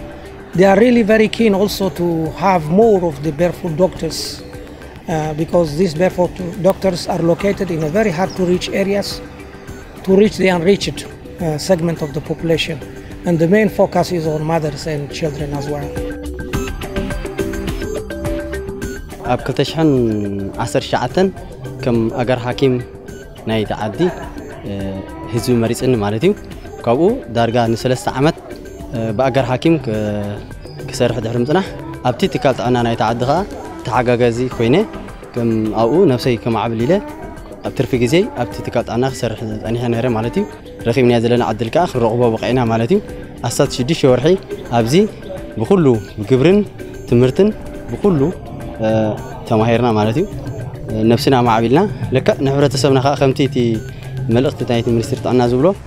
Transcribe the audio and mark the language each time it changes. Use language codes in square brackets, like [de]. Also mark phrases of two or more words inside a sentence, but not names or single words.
[en] They are really very keen also to have more of the Barefoot doctors because these Barefoot doctors are located in a very hard to reach areas to reach the unreached. segment of the population. And the main focus is on mothers and children as well. [ti] ኣብ 2019 ከም ኣገር ሓኪም ናይ ተዓዲ ህዝቢ መሪፅኒ ማለት እዩ ካብኡ ዳርጋ ን3 ዓመት ብኣገር ሓኪም ክሰርሕ ድሕሪ ምጽናሕ ኣብቲ ትካል ጥዕና ናይ ተዓዲ ኸኣ ተሓጋጋዚ ኮይነ ከም ኣብኡ ነፍሰይ ከማዕብል ኢለ ኣብ ትርፊ ግዜ ኣብቲ ትካል ጥዕና ክሰርሕ ጸኒሐ ነይረ ማለት እዩ ረኺብና ዘለና ዓድል ከዓ ክንረኽቦ በቂዕና ማለት እዩ ኣሳት 6 ወርሒ ኣብዚ ብኩሉ ግብርን ትምህርትን ብኩሉ ተማሂርና ማለት እዩ ነፍስና ማዕቢልና ለካ ንሕብረተሰብና ከዓ ከምቲ እቲ መልእኽቲ ናይቲ ሚኒስትሪ ጥዕና ዝብሎ